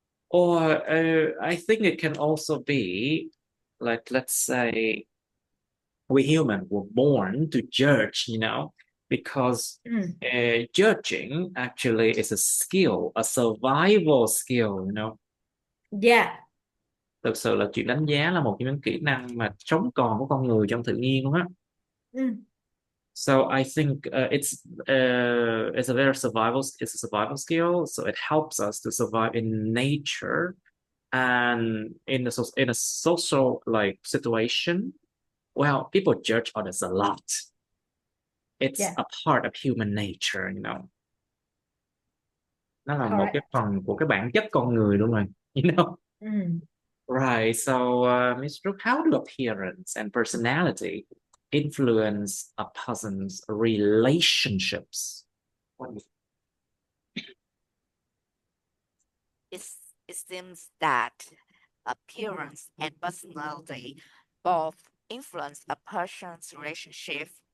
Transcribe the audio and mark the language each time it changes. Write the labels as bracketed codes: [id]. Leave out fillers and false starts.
[en] Or I think it can also be like, let's say we human were born to judge, you know, because judging actually is a skill, a survival skill, you know. Yeah. [vi] Thực sự là chuyện đánh giá là một trong những kỹ năng mà sống còn của con người trong tự nhiên luôn á. [en] So I think it's a survival skill. So it helps us to survive in nature and in a social like situation. Well, people judge others a lot. It's a part of human nature, you know. [vi] Nó là một cái phần của cái bản chất con người luôn rồi, [en] you know. Right. So, Ms. Brooke, how do appearance and personality influence a person's relationships? What do you It seems that appearance and personality both influence a person's relationship.